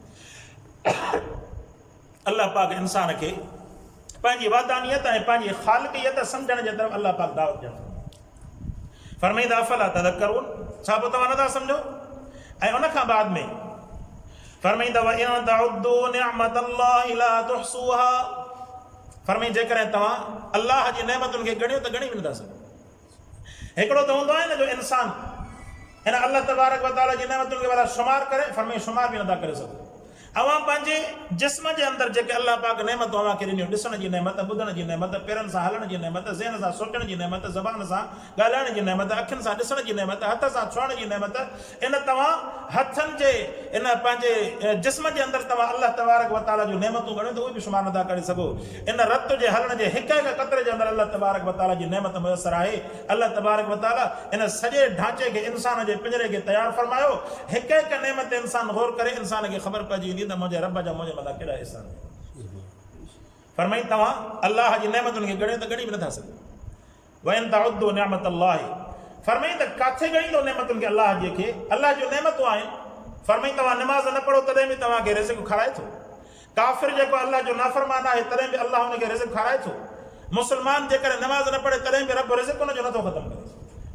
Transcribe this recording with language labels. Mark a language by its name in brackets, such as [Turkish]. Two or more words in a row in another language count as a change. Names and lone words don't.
[Sindhi] अल्लाह पाक इंसान खे पंहिंजी वादानियत ऐं पंहिंजी ख़ालिक़ियत सम्झण जे तरफ़ अल्लाह पाक दावत ॾियणु। फरमाई त [Arabic] أفلا تذكرون, [Sindhi] छा पोइ तव्हां नथा सम्झो? ऐं उन खां बाद में फरमाई त [Arabic] وإن تعدوا نعمة الله لا تحصوها. [Sindhi] फरमाई जेकॾहिं तव्हां अल्लाह जी नेमतुनि खे ॻणियो त ॻणी बि नथा सघो। हिकिड़ो त हूंदो आहे न जो इंसान हिन [Arabic] الله تبارك وتعالى [Sindhi] जी नेमतुनि खे भला शुमार करे, फरमाई शुमार बि नथा करे सघो। अवां पंहिंजे जिस्म जे अंदरि जेके अल्लाह पाक नेमतूं अव्हां खे ॾिनियूं, ॾिसण जी नेमत, ॿुधण जी नेमत, पेरनि सां हलण जी नेमत, ज़हन सां सोचण जी नेमत, ज़बान सां ॻाल्हाइण जी नेमत, अखियुनि सां ॾिसण जी नेमत, हथ सां छुअण जी नेमत, इन तव्हां हथनि जे इन पंहिंजे जिस्म जे अंदरि तव्हां [Arabic] الله تبارك وتعالى [Sindhi] जूं नेमतूं ॻणियो त उहे बि शुमार नथा करे सघो। इन रत जे हलण जे हिक हिक क़तरे जे अंदरि [Arabic] الله تبارك وتعالى [Sindhi] जी नेमत मुयसरु आहे। [Arabic] الله تبارك وتعالى [Sindhi] इन सॼे ढांचे खे, इंसान जे पिंजरे खे तयारु फरमायो। हिक हिक नेमत इंसान गौर करे, इंसान खे ख़बर पइजी वेंदी त मुंहिंजे रब जा मुंहिंजे मथां केॾा एहसान। फरमाई तव्हां अल्लाह जी नेमतुनि खे ॻणियो त ॻणी बि नथा सघो। [Arabic] وإن تعدوا نعمة الله. [Sindhi] फरमाई त काथे ॻणींदो नेमतुनि खे? अल्लाह जे खे अल्लाह जूं नेमतूं आहिनि। फरमाई तव्हां नमाज़ न पढ़ो तॾहिं बि तव्हांखे रिज़्क़ खाराए थो। काफ़िर जेको अल्लाह जो नाफ़रमान आहे तॾहिं बि अल्लाह हुनखे रिज़्क़ खाराए थो। मुस्लमान जेकॾहिं नमाज़ न पढ़े तॾहिं बि रब रिज़्क़ हुनजो नथो ख़तमु करे।